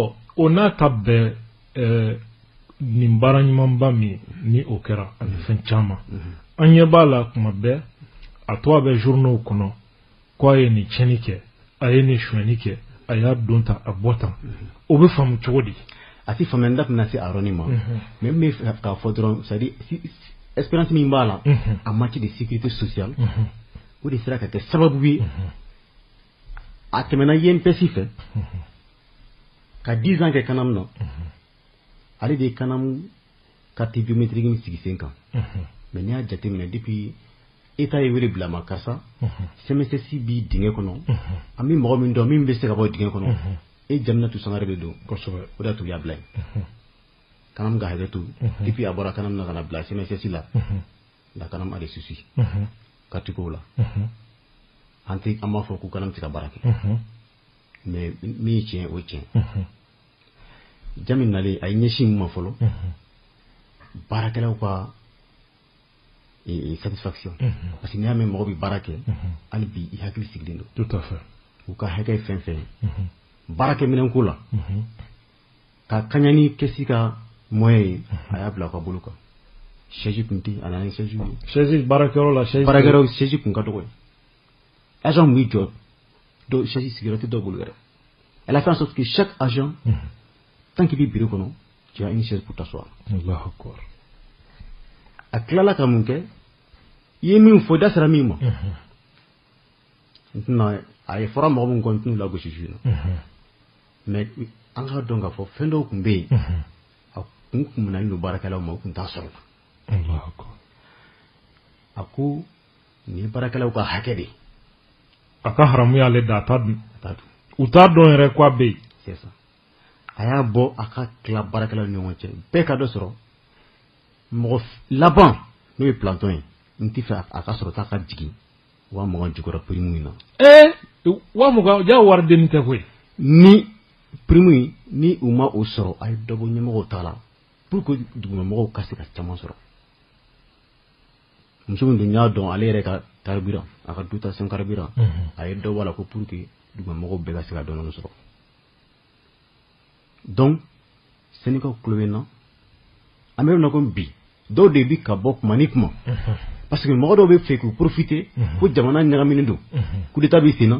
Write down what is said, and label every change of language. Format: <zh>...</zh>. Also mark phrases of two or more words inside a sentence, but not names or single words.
<bm>o n'a ta bɛɛ nin baara ɲumanba min ni o kɛra ani fɛn caman an ɲɛ b'a la kuma bɛɛ a to a bɛ journaux kɔnɔ ko a ye nin tiɲɛni kɛ a ye nin suɲɛni kɛ a y'a don tan a bɔ tan o bɛ faamu cogo di a ti faamu nda tɛna se a yɔrɔnin ma mais n bɛ fɛ k'a fɔ dɔrɔn</bm> <fr>c'est à dire expérience</fr> <bm>min b'a la</bm> <fr>en matière de sécurité sociale</fr> <bm>o de sera ka kɛ sababu ye a tɛmɛna INPS fɛ ka 10 ans kɛ Kanam na ale de ye Kanam</bm> <fr>carte biométrique</fr> <bm>in sigi sen kan mais n'i y'a jateminɛ</bm> <fr>depuis État</fr> <bm>ye wele bila ma karisa CMSS bi dingɛ kɔnɔ an bɛ mɔgɔ min dɔn min bɛ se ka bɔ dingɛ kɔnɔ e Jaminatu Sangare de don kosɛbɛ o de y'a to u y'a bila yen Kanam ka hakɛ to depuis a bɔra Kanam na ka na bila CMSS la Kanam</bm> <fr>a des soucis</fr> <bm>katikow la an b'a fɔ ko Kanam tɛ ka baara kɛ mais min ye tiɲɛ o ye tiɲɛ Jamin nalen a ye ɲɛsin min ma fɔlɔ baarakɛlaw ka</bm> <fr>satisfaction parce que</fr> <bm>n'i y'a mɛn mɔgɔ bɛ baara kɛ hali bi i hakili sigilen don</bm> <fr>tout à fait</fr> <bm>u ka hakɛ fɛn fɛn baarakɛminɛnko la ka kaɲani kɛsi ka moyen ye a y'a bila a ka bolo kan chaise kun tɛ a nana ni chaise ye chaise baarakɛyɔrɔ la baarakɛyɔrɔ chaise kun ka dɔgɔ ye agent mun b'i jɔ dɔw chaise sigiyɔrɔ tɛ dɔw bolo yɛrɛ</bm> <fr>elle a fait en sorte que chaque agent tant qu'il</fr> <bm>bɛ bureau kɔnɔ</bm> <fr>tu as une chaise pour t'asseoir</fr> <ar>الله أكبر</ar> <bm>a tilala ka mun kɛ i ye min fɔ da sera min ma a ye fɔra mɔgɔ min kɔni tɛn'u lagosi su in na mais an ka dɔn k'a fɔ fɛn dɔw tun bɛ yen a kun minɛnen don baarakɛlaw ma u tun t'a sɔrɔ a ko nin ye baarakɛlaw ka hakɛ de a ka haramu y'ale da a t'a dun u t'a dɔn yɛrɛ ko a bɛ yen</bm> <fr>c'est ça</fr> <bm>a y'a bɔ a ka tila baarakɛlaw ni ɲɔgɔn cɛ bɛɛ ka dɔ sɔrɔ mɔgɔ laban n'o ye planton ye n tɛ fɛ a ka sɔrɔ ta ka jigin 20 jukɔrɔ prime in na 20 ja wari denni tɛ koyi ni prime in ni u ma o sɔrɔ a ye dɔ bɔ ɲɛmɔgɔw ta la</bm> <fr>pour que</fr> <bm>dugumamɔgɔw ka se ka caman sɔrɔ muso min dun y'a dɔn ale yɛrɛ ka carburant a ka</bm> <fr>dotation carburant</fr> <bm>a ye dɔ bɔ a la ko</bm> <fr>pour que</fr> <bm>dugumamɔgɔw bɛɛ ka se ka dɔɔnin sɔrɔ donc Sénégal kulo bɛ na an bɛ na ko bi dɔw de bi ka bɔ kuma ni kuma</bm> <fr>parce que</fr> <bm>mɔgɔ dɔw bɛ fɛ k'u profiter ko jamana ɲagaminen don</bm> <fr>coup d'état</fr> <bm>bɛ sen na</bm>